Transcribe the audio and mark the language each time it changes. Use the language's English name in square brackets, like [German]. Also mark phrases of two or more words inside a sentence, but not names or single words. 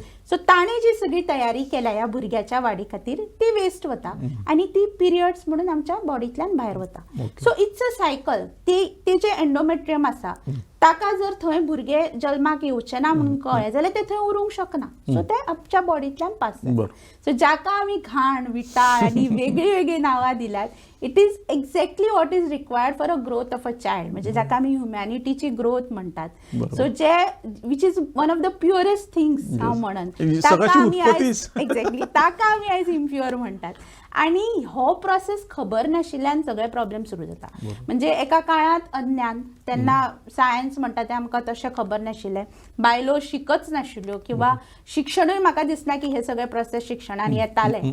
[Konkani] सो ताणें जी सगळी तयारी केल्या ह्या भुरग्याच्या वाडी खातीर ती वेस्ट वता आनी ती पिरियड्स म्हणून आमच्या बॉडींतल्यान भायर वता. [English] So it's a cycle. [Konkani] ते जे एंडोमेट्रियम आसा ताका जर थंय भुरगें जल्माक येवचें ना म्हणून कळ्ळें जाल्यार ते थंय उरूंक शकना. सो ते आमच्या बॉडींतल्यान पास जाता. सो जाका आमी घाण, विटाळ आनी वेगळी वेगळी नांवां दिल्यात, [English] It is exactly what is required for a growth of a child, [Konkani] म्हणजे जाका आमी ह्युमॅनिटीची ग्रोथ म्हणटात. सो जे [English] which is one of the purest things [Konkani] हांव म्हणन, ताका आमी आयज इम्प्युअर म्हणटात. आनी हो प्रोसेस खबर नाशिल्ल्यान सगळे प्रॉब्लेम सुरू जाता. म्हणजे एका काळात अज्ञान, तेन्ना सायन्स म्हणटा तें आमकां तशें खबर नाशिल्लें, बायलो शिकच नाशिल्ल्यो किंवा शिक्षणूय म्हाका दिसना की हे सगळे प्रोसेस शिक्षणान येताले.